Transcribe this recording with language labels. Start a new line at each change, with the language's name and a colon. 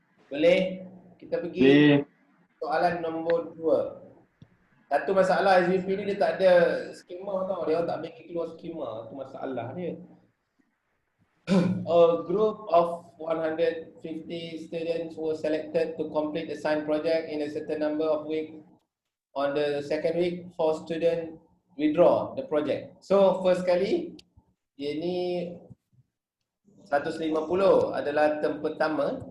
Malay: Boleh? Kita pergi soalan nombor 2. Satu masalah SVP ni dia tak ada skema tau. Dia tak bagi keluar skema. Itu masalah dia.
English: A group of 150 students were selected to complete a science project in a certain number of weeks. On the second week, 4 students withdraw the project.
Malay: So first kali, dia ni 150 adalah term pertama.